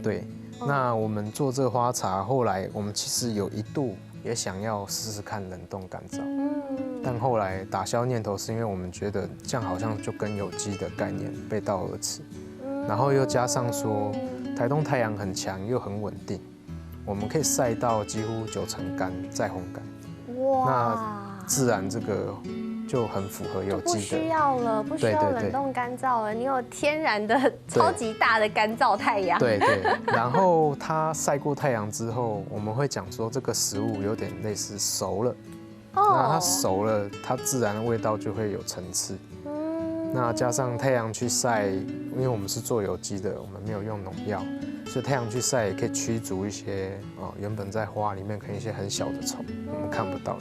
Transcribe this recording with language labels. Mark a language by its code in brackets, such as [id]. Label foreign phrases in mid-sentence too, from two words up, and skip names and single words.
[zh] 對，那我們做這個花茶，後來我們其實有一度也想要試試看冷凍乾燥，但後來打消念頭，是因為我們覺得這樣好像就跟有機的概念背道而馳，然後又加上說台東太陽很強又很穩定，我們可以曬到幾乎90%乾再烘乾，哇，那自然這個就很符合有機的，不需要了，不需要冷凍乾燥了，你有天然的超級大的乾燥太陽。對對，然後它曬過太陽之後，我們會講說這個食物有點類似熟了，那它熟了，它自然的味道就會有層次。那加上太陽去曬，因為我們是做有機的，我們沒有用農藥，所以太陽去曬也可以驅逐一些原本在花裡面可能一些很小的蟲，我們看不到，